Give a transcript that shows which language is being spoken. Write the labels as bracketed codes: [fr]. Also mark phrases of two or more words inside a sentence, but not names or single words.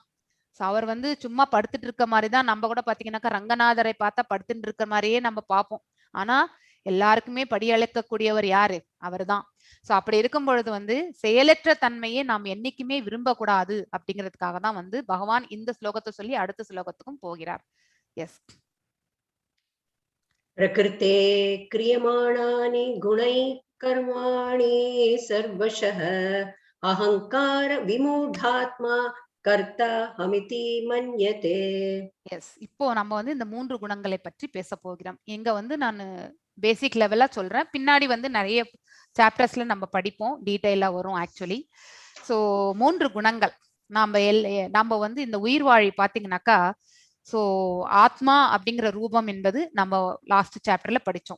[ta] அவர் வந்து சும்மா படுத்துட்டு இருக்க மாதிரிதான் நம்ம கூட பாத்தீங்கன்னாக்கா ரங்கநாதரை பார்த்தா படுத்துட்டு இருக்க மாதிரியே நம்ம பார்ப்போம். ஆனா எல்லாருக்குமே படியளக்கக்கூடியவர் யாரு? அவர் தான். சோ அப்படி இருக்கும் பொழுது வந்து செயலற்ற தன்மையை நாம் என்னைக்குமே விரும்பக்கூடாது அப்படிங்கிறதுக்காக தான் வந்து பகவான் இந்த ஸ்லோகத்தை சொல்லி அடுத்த ஸ்லோகத்துக்கும் போகிறார். எஸ். [sa] प्रकृते क्रियमाणानि गुणैः कर्माणि सर्वशः अहंकार विमूढात्मा कर्ता हमिति मन्यते. [ta] எஸ். இப்போ நம்ம வந்து இந்த 3 குணங்களை பற்றி பேச போகிறோம். எங்க வந்து நான் பேசிக் லெவலா சொல்றேன். பின்னாடி வந்து நிறைய சாப்டர்ஸ்ல நம்ம படிப்போம். டீடைலா வரும் ஆக்சுவலி. சோ 3 குணங்கள் நாம வந்து இந்த உயிர் வாழி பாத்தீங்கன்னாக்கா சோ ஆத்மா அப்படிங்கிற ரூபம் என்பது நம்ம லாஸ்ட் சாப்டர்ல படிச்சோம்.